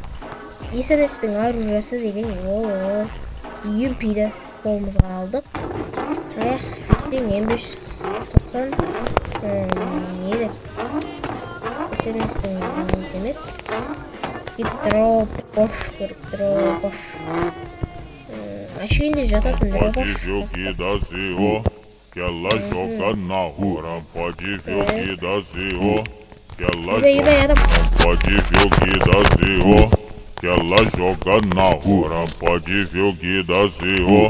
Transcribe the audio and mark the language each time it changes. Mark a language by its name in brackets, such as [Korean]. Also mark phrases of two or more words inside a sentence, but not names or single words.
[Kazakh] SNS-тің оружиесі деген ол UMP-ді қолымызға алдық. M590 неді? SNS-тің емес. Дробаш. Ашуінде жататын дробаш. [Portuguese] Que ela joga na rua, pode ver o que dá zio. Que ela pode ver o que dá zio. Que ela joga na rua, pode ver o que dá zio.